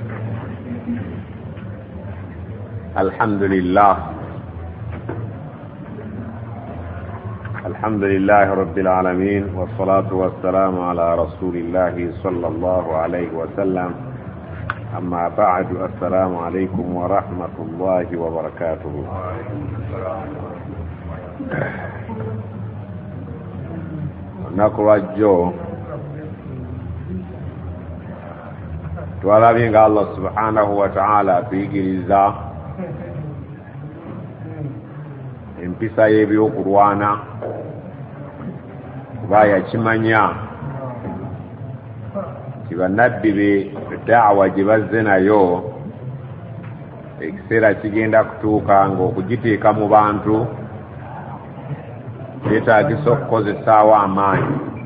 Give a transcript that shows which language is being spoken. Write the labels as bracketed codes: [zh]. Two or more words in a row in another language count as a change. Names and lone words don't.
[ar] الحمد لله رب العالمين، والصلاة والسلام على رسول الله صلى الله عليه وسلم. أما بعد، السلام عليكم ورحمة الله وبركاته. [lg] نكرجو twalabye nga Allah [ar] سبحانه وتعالى [lg] atuyigiriza empisa y'ebyokulwana kuba yakimanya nti bannabbi be da'wa gye bazze nayo ekiseera kigenda kutuuka ng'okugiteeka mu bantu kyetaagisa okukozesaawo amaanyi.